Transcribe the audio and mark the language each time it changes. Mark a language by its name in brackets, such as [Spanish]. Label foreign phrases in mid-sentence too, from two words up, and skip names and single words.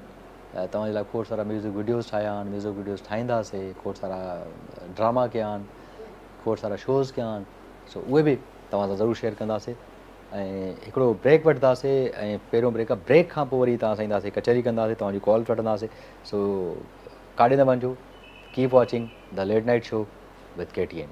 [Sindhi] तव्हांजे लाइ खोड़ सारा [English] music videos [Sindhi] ठाहिया आहिनि, [English] music videos [Sindhi] ठाहींदासीं, खोड़ सारा ड्रामा कया आहिनि, खोड़ सारा शोज़ कया आहिनि। सो उहे बि तव्हां सां ज़रूरु शेयर कंदासीं ऐं हिकिड़ो ब्रेक वठंदासीं ऐं पहिरियों ब्रेक खां पोइ वरी तव्हां सां ईंदासीं, कचहरी कंदासीं, तव्हांजी कॉल वठंदासीं। सो काॾे न वञिजो, [English] keep watching the late night show with KTN.